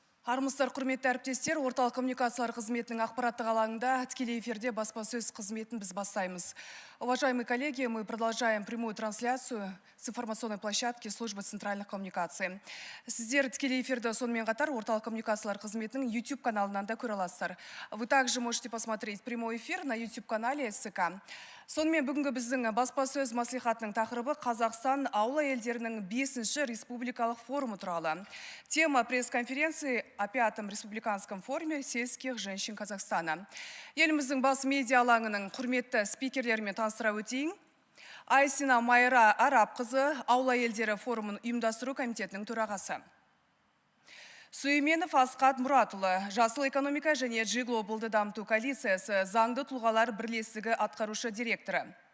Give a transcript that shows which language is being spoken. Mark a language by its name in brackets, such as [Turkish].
[Kazakh] Армысыздар, құрметті әріптестер, орталық коммуникациялар қызметінің ақпараттық алаңында тікелей эфирде баспасөз қызметін біз бастаймыз. [Russian] Уважаемые коллеги, мы продолжаем прямую трансляцию с информационной площадки службы центральных коммуникаций. [Kazakh] Сіздер тікелей эфирді сонымен қатар орталық коммуникациялар қызметінің YouTube каналынан да көре аласыздар. [Russian] Вы также можете посмотреть прямой эфир на YouTube канале СК. [Kazakh] Сонымен бүгінгі біздің баспасөз маслихатының тақырыбы Қазақстан ауыл әйелдерінің 5-ші республикалық форумы туралы. [Russian] Тема пресс-конференции о 5-м республиканском форуме сельских женщин Казахстана. [Kazakh] Еліміздің бас медиа алаңының құрметті спикерлерімен таныстыра өтейін. Айсина Майра Арапқызы ауыл әйелдері форумын ұйымдастыру комитетінің төрағасы. Сүйменов Асқат Мұратұлы, Жасыл экономика және G-Global'ды дамыту коалициясы заңды тұлғалар бірлестігі атқарушы директоры.